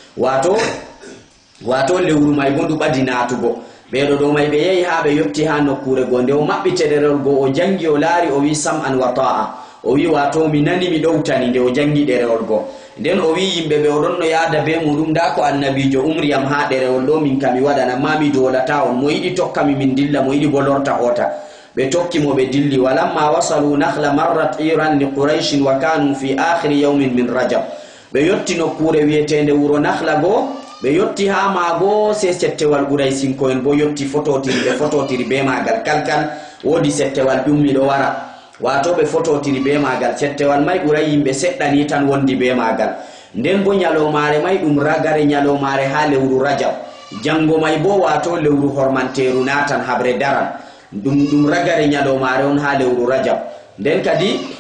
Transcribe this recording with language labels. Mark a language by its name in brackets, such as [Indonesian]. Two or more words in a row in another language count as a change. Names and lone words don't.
[Fula] wato lewru may gondu badinatugo be do may be yehi ha be yotti ha nokkure gonde o mabbite derol go o jangi o laari o wi [Arabic] سمعا وطاعة [Fula] o wi wato mi nani mi dowtani nde o jangi derewol go den o wi yimbe be o donno yaada be mudum da ko annabijo umriyam ha derewol do min kami wadana mami dolata on mo yidi tokkami min dilla mo yidi bolorta hota be tokki mo be dilli [Arabic] ولما وصلوا نخلة مرت عير لقريش وكانوا في آخر يوم من رجب [Fula] be yotti nokkure wiyetende wuro Nakhla go be yotti ha mago se settewal quraishin ko en bo yotti fototiri be magal kalkal wodi settewal dummi do wara wato be fototiri be magal settewal may ɓuray yimɓe seɗɗani tan wondi be magal nden bo nyalomare may ɗum ragare nyalomare ha lewru rajab jango may bo wato lewru hormanteru natan habre daran ɗum ragare nyalomare on ha lewru rajab nden kadi